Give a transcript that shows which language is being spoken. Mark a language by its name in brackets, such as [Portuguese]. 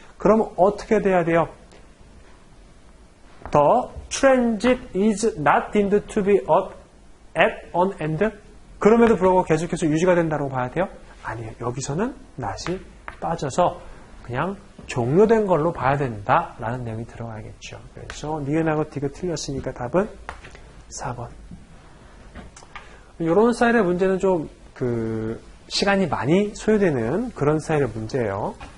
[Korean] 그럼 어떻게 돼야 돼요? [English] The transit is not deemed to be at on end. [Korean] 그럼에도 불구하고 계속해서 유지가 된다고 봐야 돼요? 아니에요. 여기서는 not이 빠져서 그냥 종료된 걸로 봐야 된다라는 내용이 들어가야겠죠. 그래서 니은하고 디귿 틀렸으니까 답은 4번. 이런 스타일의 문제는 좀 시간이 많이 소요되는 그런 스타일의 문제예요.